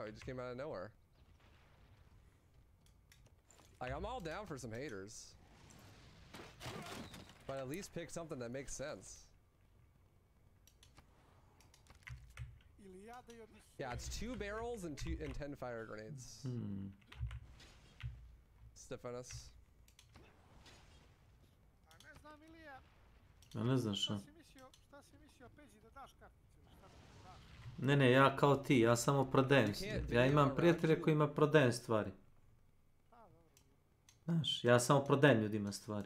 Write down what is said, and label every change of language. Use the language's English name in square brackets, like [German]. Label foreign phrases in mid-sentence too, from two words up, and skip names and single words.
[English] He just came out of nowhere. Like, I'm all down for some haters. But at least pick something that makes sense. Yeah, it's 2 barrels and 10 fire grenades. Stefanos. [Serbian] A ne znam šta. Ne, ja kao ti, ja samo prodajem. Ja imam prijatelje kojima prodajem stvari. Znaš, ja samo prodajem ljudima stvari.